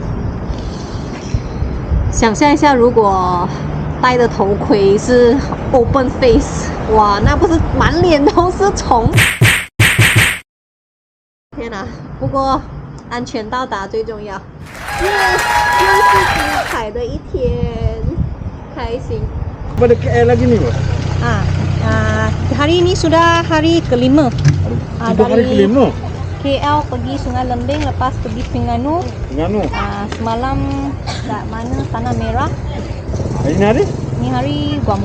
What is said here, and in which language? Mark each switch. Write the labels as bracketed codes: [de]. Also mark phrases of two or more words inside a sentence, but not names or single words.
[zh] 想象一下，如果戴的头盔是 [en] open face， [zh] 哇，那不是满脸都是虫！天哪！不过安全到达最重要。又是精彩的一天，开心。 [ms] Pada KL lagi ni, Bos? Hari ini sudah hari kelima. Itu hari kelima? KL pergi Sungai Lembing, lepas pergi Terengganu. Terengganu? Semalam kat mana? Tanah Merah. Ini hari? Ni hari Gua Musang.